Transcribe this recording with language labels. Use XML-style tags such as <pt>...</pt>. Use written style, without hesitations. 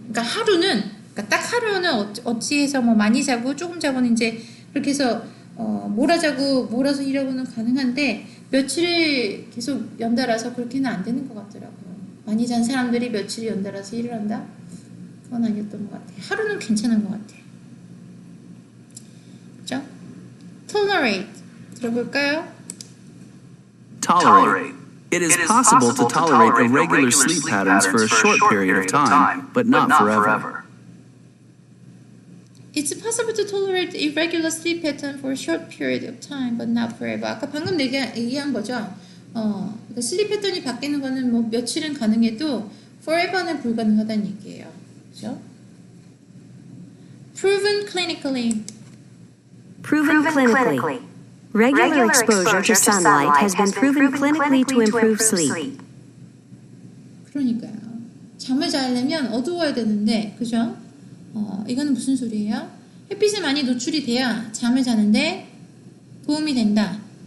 <ko>그러니까 딱 하루는 어찌해서 뭐 많이 자고 조금 자고는 이제 그렇게 해서 몰아서 일하고는 가능한데 며칠을 계속 연달아서 그렇게는 안 되는 것 같더라고요. 많이 잔 사람들이 며칠을 연달아서 일을 한다? 그건 아니었던 것 같아요. 하루는 괜찮은 것 같아요. 그죠? tolerate 들어볼까요?</ko> <en>Tolerate. It is possible to tolerate irregular sleep patterns for a short period of time, but not forever. It's possible to tolerate irregular sleep pattern for a short period of time, but not forever.</en> <ko>아까 방금 얘기한 거죠. 그러니까 슬립 패턴이 바뀌는 거는 뭐 며칠은 가능해도 forever는 불가능하다는 얘기예요. 그죠?</ko> <en>Proven clinically. Proven clinically. Regular exposure to sunlight has been proven clinically to improve sleep.</en> <ko>그러니까요. 잠을 자려면 어두워야 되는데, 그죠? 이거는 무슨 소리예요? 햇빛에 많이 노출이 돼야 잠을 자는데 도움이 된다.</ko>